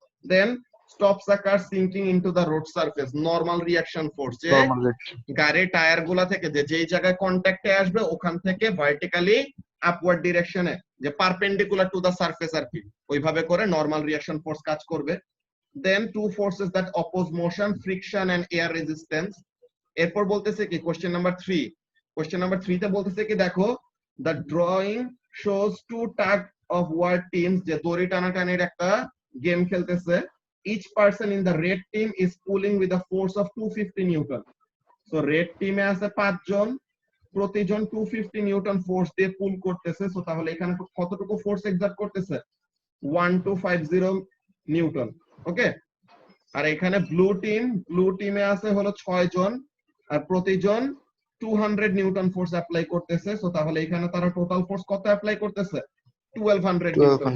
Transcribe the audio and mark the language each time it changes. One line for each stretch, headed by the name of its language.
English: then stops a car sinking into the road surface,
Bangla: normal reaction force, যে গাড়ির tyre গুলা থেকে যে যেই জায়গায় কন্ট্যাক্টে আসবে ওখান থেকে ভার্টিক্যালি আপওয়ার্ড ডিরেকশনে যে পারপেন্ডিকুলার টু দ্য সারফেস আর কি, ওইভাবে করে নরমাল রিঅ্যাকশন ফোর্স কাজ করবে।
English: Then two forces that oppose motion, friction and air resistance.
Bangla: এরপর বলতেছে কি কোশ্চেন নাম্বার 3। কোশ্চেন নাম্বার 3 তে বলতেছে কি দেখো,
English: the drawing shows two tug of war teams,
Bangla: যে দড়ি টানাটানির একটা গেম খেলতেছে।
English: Each person in the red team is pulling with a force of 250 Newton.
Bangla: So red team এ আছে 5 জন, প্রতিজন 250 নিউটন ফোর্স দিয়ে পুল করতেছে। সো তাহলে এখানে কতটুকু ফোর্স এক্সার্ট করতেছে? 1250 নিউটন, ওকে। আর এখানে ব্লু টিমে আছে হলো 6 জন, আর প্রতিজন 200 নিউটন ফোর্স অ্যাপ্লাই করতেছে। সো তাহলে এখানে তারা টোটাল ফোর্স কত অ্যাপ্লাই করতেছে? 1200 নিউটন।